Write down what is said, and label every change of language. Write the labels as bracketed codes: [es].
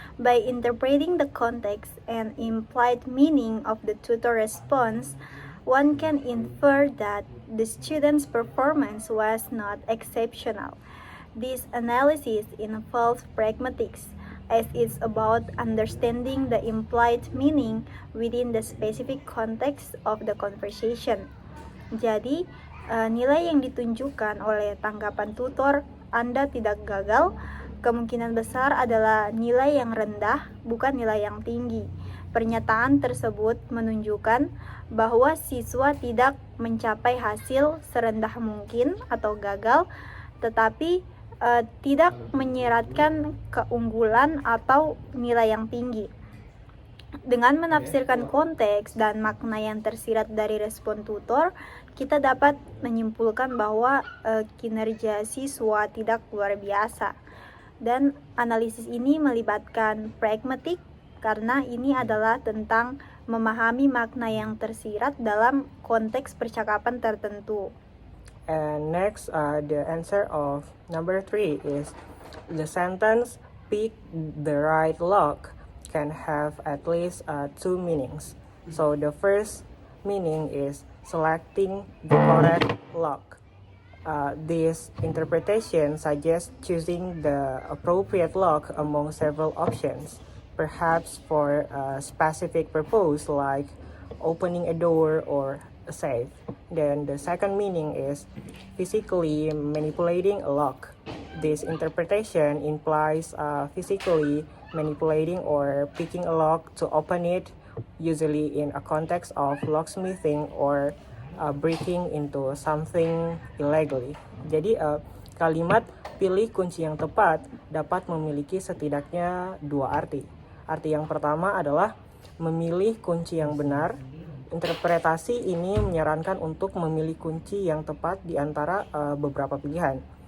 [en] By interpreting the context and implied meaning of the tutor response, one can infer that the student's performance was not exceptional. This analysis involves pragmatics, as it's about understanding the implied meaning within the specific context of the conversation. [id] Jadi, nilai yang ditunjukkan oleh tanggapan tutor Anda tidak gagal, kemungkinan besar adalah nilai yang rendah, bukan nilai yang tinggi. Pernyataan tersebut menunjukkan bahwa siswa tidak mencapai hasil serendah mungkin atau gagal, tetapi tidak menyiratkan keunggulan atau nilai yang tinggi. Dengan menafsirkan konteks dan makna yang tersirat dari respon tutor, kita dapat menyimpulkan bahwa kinerja siswa tidak luar biasa. Dan analisis ini melibatkan pragmatik karena ini adalah tentang memahami makna yang tersirat dalam konteks percakapan tertentu. [en] And next, the answer of number 3 is the sentence pick the right lock can have at least two meanings. So the first meaning is selecting the correct lock. This interpretation suggests choosing the appropriate lock among several options, perhaps for a specific purpose like opening a door or a safe. Then the second meaning is physically manipulating a lock. This interpretation implies physically manipulating or picking a lock to open it, usually in a context of locksmithing or breaking into something illegally. [id] Jadi kalimat pilih kunci yang tepat dapat memiliki setidaknya dua arti. Arti yang pertama adalah memilih kunci yang benar. Interpretasi ini menyarankan untuk memilih kunci yang tepat di antara beberapa pilihan.